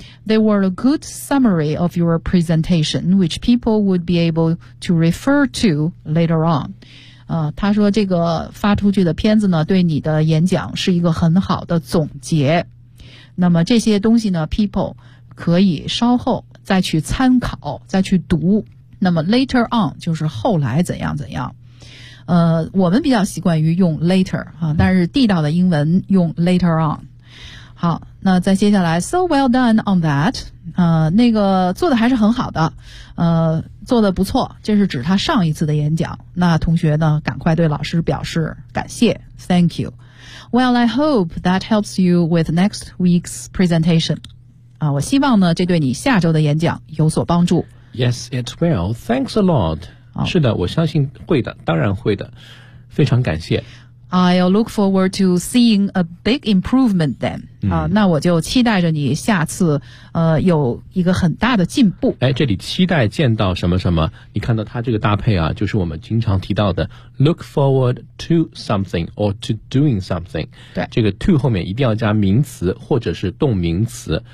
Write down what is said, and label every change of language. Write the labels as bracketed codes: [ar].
[en] They were a good summary of your presentation, which people would be able to refer to later on. [zh] 他说这个发出去的片子呢，对你的演讲是一个很好的总结。那么这些东西呢 ，people 可以稍后再去参考，再去读。那么 [en] later on [zh] 就是后来怎样怎样。我们比较习惯于用 later 啊，但是地道的英文用 later on。好，那再接下来 ， [en] so well done on that， [zh] 那个做的还是很好的，做的不错，这是指他上一次的演讲。那同学呢，赶快对老师表示感谢 ， [en] thank you。 Well, I hope that helps you with next week's presentation。 [zh] 我希望呢，这对你下周的演讲有所帮助。 [en] Yes, it will. Thanks a lot。 [zh] 是的，我相信会的，当然会的，非常感谢。 [en] I'll look forward to seeing a big improvement then. [zh] 那我就期待着你下次有一个很大的进步。这里期待见到什么什么，你看到它这个搭配啊，就是我们经常提到的 [en] look forward to something or to doing something. [zh] 对，这个 to 后面一定要加名词或者是动名词。